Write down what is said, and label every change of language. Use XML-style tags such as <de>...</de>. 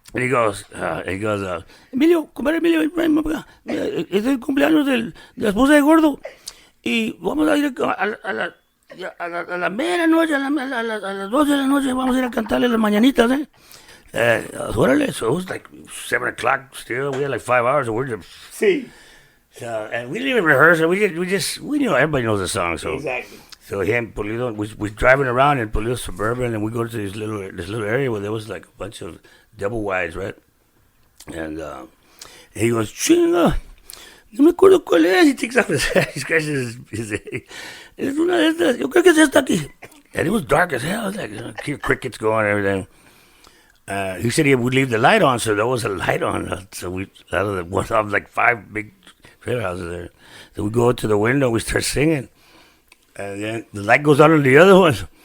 <en>And he goes,</en> <es>Emilio, compadre Emilio, es el cumpleaños de la esposa de Gordo. Y vamos a ir a la medianoche, a las 12 de la noche, vamos a ir a cantarle las mañanitas, órale.</es> <en>So it was like 7 o'clock still. We had like 5 hours, and we're just...</en> <es>Sí.</es> <en>And we didn't even rehearse it. We knew everybody knows the song. So Exactly. So he and Pulido, we driving around in Pulido Suburban, and we go to this little area where there was like a bunch of double wides, right? And he goes,</en> <es>chinga, no me acuerdo cuál es.</es> <en>He takes off he scratches his</en> <es>es una de estas, yo creo que es esta aquí.</es> <en>And it was dark as hell. It was like, hear crickets going and everything. He said he would leave the light on, so there was a light on. So we, out of the one of like 5 big trailer houses there. So we go to the window, we start singing. And then the light goes out on the other one.</en>